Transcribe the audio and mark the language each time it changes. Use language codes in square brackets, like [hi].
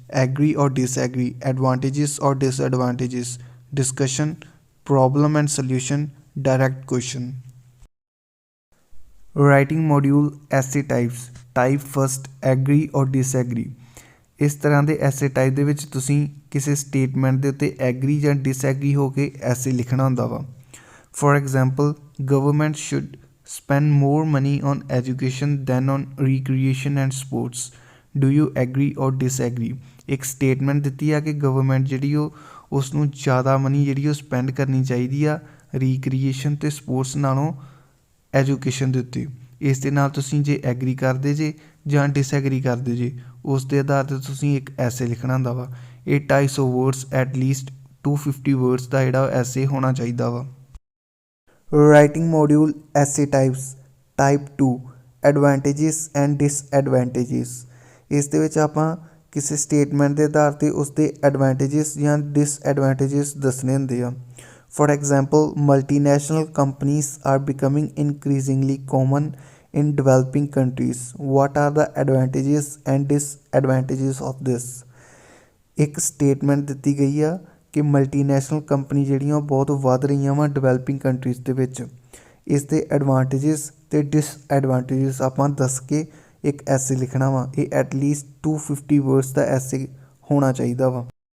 [en] Agree ਔਰ disagree, advantages ਔਰ disadvantages, discussion, problem and solution, direct question. Writing module essay types. Type first, agree ਔਰ disagree. [pa] ਇਸ ਤਰ੍ਹਾਂ ਦੇ ਐਸੇ ਟਾਈਪ ਦੇ ਵਿੱਚ ਤੁਸੀਂ ਕਿਸੇ ਸਟੇਟਮੈਂਟ ਦੇ ਉੱਤੇ ਐਗਰੀ ਜਾਂ ਡਿਸਐਗਰੀ ਹੋ ਕੇ ਐਸੇ ਲਿਖਣਾ ਹੁੰਦਾ ਵਾ। [en] For example, government should spend more money on education than on recreation and sports. Do you agree or disagree? [pa] ਇੱਕ ਸਟੇਟਮੈਂਟ ਦਿੱਤੀ ਆ ਕਿ ਗਵਰਨਮੈਂਟ ਜਿਹੜੀ ਉਹ ਉਸ ਨੂੰ ਜ਼ਿਆਦਾ ਮਨੀ ਜਿਹੜੀ ਉਹ ਸਪੈਂਡ ਕਰਨੀ ਚਾਹੀਦੀ ਆ ਰੀਕ੍ਰੀਏਸ਼ਨ ਅਤੇ ਸਪੋਰਟਸ ਨਾਲੋਂ ਐਜੂਕੇਸ਼ਨ ਦੇ ਉੱਤੇ। ਇਸ ਦੇ ਨਾਲ ਤੁਸੀਂ ਜੇ ਐਗਰੀ ਕਰਦੇ ਜੇ ਜਾਂ ਡਿਸਐਗਰੀ ਕਰਦੇ ਜੇ ਉਸ ਦੇ ਆਧਾਰ 'ਤੇ ਤੁਸੀਂ ਇੱਕ ਐਸੇ ਲਿਖਣਾ ਹੁੰਦਾ ਵਾ। ਇਹ 250 ਵਰਡਸ ਐਟਲੀਸਟ 250 ਵਰਡਸ ਦਾ ਜਿਹੜਾ ਐਸੇ ਹੋਣਾ ਚਾਹੀਦਾ ਵਾ। [en] Writing module essay types. Type 2, advantages and disadvantages. [pa] ਇਸ ਦੇ ਵਿੱਚ ਆਪਾਂ ਕਿਸੇ ਸਟੇਟਮੈਂਟ ਦੇ ਆਧਾਰ 'ਤੇ ਉਸ ਦੇ ਐਡਵਾਂਟੇਜਸ ਜਾਂ ਡਿਸਐਡਵਾਂਟੇਜਸ ਦੱਸਣੇ ਹੁੰਦੇ ਆ। [en] For example, multinational companies are becoming increasingly common in developing countries. What are the advantages and disadvantages of this? [pa] ਇੱਕ ਸਟੇਟਮੈਂਟ ਦਿੱਤੀ ਗਈ ਆ ਕਿ ਮਲਟੀਨੈਸ਼ਨਲ ਕੰਪਨੀ ਜਿਹੜੀਆਂ ਉਹ ਬਹੁਤ ਵੱਧ ਰਹੀਆਂ ਵਾ ਡਿਵੈਲਪਿੰਗ ਕੰਟਰੀਜ਼ ਦੇ ਵਿੱਚ। ਇਸ ਦੇ ਐਡਵਾਂਟੇਜਸ ਅਤੇ ਡਿਸਐਡਵਾਂਟੇਜਸ ਆਪਾਂ ਦੱਸ ਕੇ ਇੱਕ ਐਸੇ ਲਿਖਣਾ ਵਾ। ਇਹ ਐਟਲੀਸਟ 250 ਵਰਡਸ ਦਾ ਐਸੇ ਹੋਣਾ ਚਾਹੀਦਾ ਵਾ।